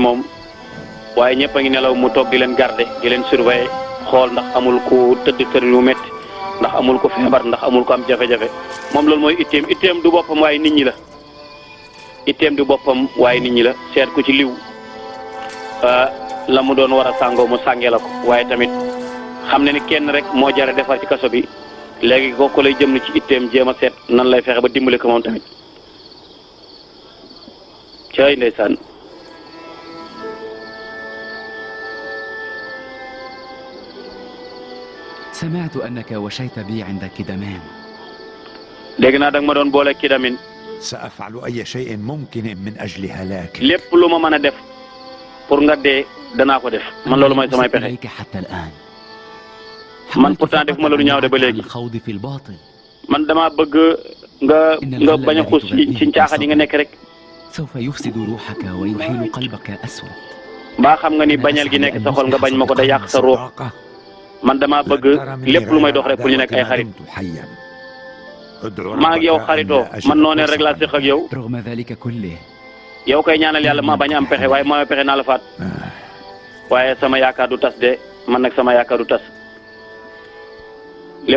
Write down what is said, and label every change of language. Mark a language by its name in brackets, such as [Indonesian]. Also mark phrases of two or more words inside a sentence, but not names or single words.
[Wolof] moom waaye ñëpp a ngi nelaw mu toog di leen garder di leen surveiller xool ndax amul ku tëdd tër yu métti ndax amul ko feebar ndax amul ko am jafe-jafe moom loolu mooy itteem du boppam waaye nit ñi la itteem du boppam waaye nit ñi la seet ku ci liw la mu doon war a sàngoo mu sàngee la ko waaye tamit xam ne ni kenn rek moo jare defar ci kaso bi léegi kooku lay jëm ci itteem jéem a seet nan lay fexe ba dimbali ko moom tamit cay ndeysaan [Arabic] سمعت أنك وشيت بي عند كدمان. [Wolof] dégg naa da nga ma doon boole Kidamin. [Arabic] سأفعل أي شيء ممكن من أجل هلاك. [Wolof] lépp lu ma mën a def pour nga dee danaa ko def man loolu mooy samay pexe. [Arabic] حتى الآن. [Wolof] man pourtant def ma la lu ñaaw de ba léegi. man damaa bëgg nga bañ a xuus ci caaxaan yi nga nekk rek. [Arabic] سوف يفسد روحك ويحيل قلبك أسود. [Wolof] mbaa xam nga ni bañal gi nekk sa xol nga bañ ma ko da yàq sa ruux. man damaa bëgg lépp lu may dox rek pour ñu nekk ay xarit maa ngi yow xaritoo man noonee rek laa séq ak yow yow koy ñaanal yàlla ma bañ a am pexe waaye moo pexe naa la faat waaye sama yaakaar du tas de man nag sama yaakaar du tas lépp